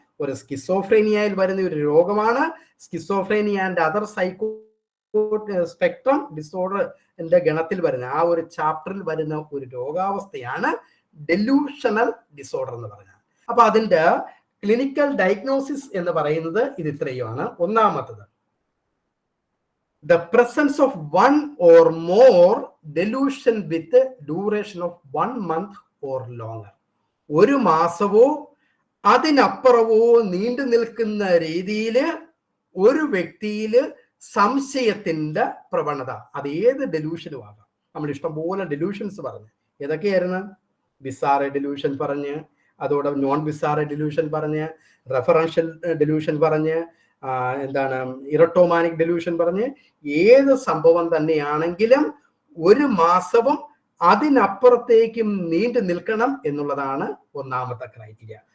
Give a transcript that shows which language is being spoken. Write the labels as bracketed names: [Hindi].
[Malayalam] ഒരു സ്കിസോഫ്രേനിയയിൽ വരുന്ന ഒരു രോഗമാണ്. Schizophrenia and other psycho spectrum ഡിസോർഡറിന്റെ ഗണത്തിൽ വരുന്ന ആ ഒരു ചാപ്റ്ററിൽ വരുന്ന ഒരു രോഗാവസ്ഥയാണ് ഡെലൂഷണൽ ഡിസോർഡർ എന്ന് പറഞ്ഞാൽ. അപ്പൊ അതിന്റെ ക്ലിനിക്കൽ ഡയഗ്നോസിസ് എന്ന് പറയുന്നത് ഇത് ഇത്രയുമാണ്. ഒന്നാമത്തത്, [English] the presence of one or more delusion with duration of 1 month or longer. [Malayalam] ഒരു മാസമോ അതിനപ്പുറമോ നീണ്ടു നിൽക്കുന്ന രീതിയിൽ ഒരു വ്യക്തിയിൽ സംശയത്തിന്റെ പ്രവണത, അത് ഏത് ഡെലൂഷനും ആകാം. നമ്മൾ ഇഷ്ടംപോലെ ഡെലൂഷൻസ് പറഞ്ഞു. ഏതൊക്കെയായിരുന്നു? ബിസാറെ ഡെലൂഷൻ പറഞ്ഞ്, അതോടെ നോൺ ബിസാറെ ഡെലൂഷൻ പറഞ്ഞ്, റെഫറൻഷ്യൽ ഡെലൂഷൻ പറഞ്ഞ്, എന്താണ് ഇറട്ടോമാനിക് ഡെലൂഷൻ പറഞ്ഞ്, ഏത് സംഭവം തന്നെയാണെങ്കിലും ഒരു മാസവും അതിനപ്പുറത്തേക്കും നീണ്ടു നിൽക്കണം എന്നുള്ളതാണ് ഒന്നാമത്തെ ക്രൈറ്റീരിയ.